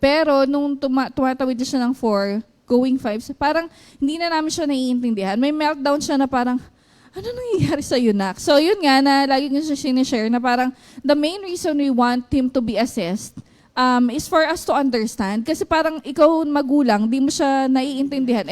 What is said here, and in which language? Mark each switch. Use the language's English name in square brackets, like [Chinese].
[Filipino] Pero nung tumatawid na siya ng 4, going 5, parang hindi na namin siya naiintindihan. May meltdown siya na parang, ano nangyayari sa Nak? [English] So yun nga, na lagi niya siya sinishare na parang the main reason we want him to be assessed is for us to understand. [Filipino] Kasi parang ikaw magulang, di mo siya naiintindihan.